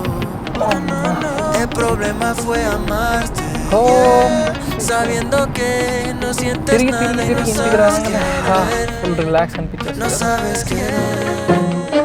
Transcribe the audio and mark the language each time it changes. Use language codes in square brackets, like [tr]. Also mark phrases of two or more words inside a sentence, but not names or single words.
[es] El problema fue amarte, sabiendo que no sientes nada y no sabes querer, [en] full relax [te] అనిపించేస్తుంది. [es] no sabes querer.